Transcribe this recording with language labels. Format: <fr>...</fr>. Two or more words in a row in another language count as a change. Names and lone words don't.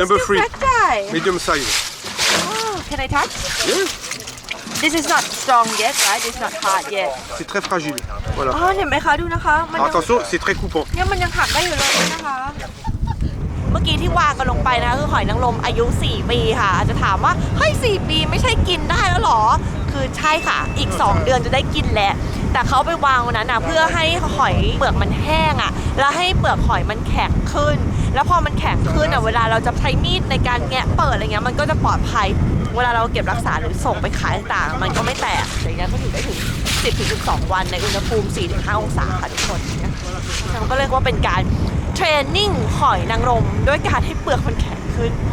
<en>Number still 3. fragile Medium size. oh can I touch Yeah. this is not strong yet right this is not hard yet</en> <fr>C'est très fragile. Voilà.</fr> <th>อ๋อเห็นไหมคะดูนะคะมัน</th> <fr>Alors, attention, c'est très coupant.</fr> <th>เนี่ยมันยังหักได้อยู่เลยนะคะ เมื่อกี้ที่วางกันลงไปนะคือหอยนางรมอายุ4 ปีค่ะอาจจะถามว่าเฮ้ย4 ปีไม่ใช่กินได้แล้วหร อคือใช่ค่ะอีก2 เดือนจะได้กินแล้วแต่เขาไปวางวันนั้นนะเพื่อให้หอยเปลือกมันแห้งอ่ะแล้วให้เปลือกหอยมันแข็งขึ้น แล้วพอมันแข็งขึ้นอ่ะเวลาเราจะใช้มีดในการแงะเปิดอะไรเงี้ยมันก็จะปลอดภัยเวลาเราเก็บรักษาหรือส่งไปขายต่างๆมันก็ไม่แตกอย่างเงี้ยก็อยู่ได้ถึง10-12 วันในอุณหภูมิ 4-5 องศาค่ะทุกคนเนี่ยมันก็เรียกว่าเป็นการเทรนนิ่งหอยนางรมด้วยการให้เปลือกมันแข็งขึ้น</th>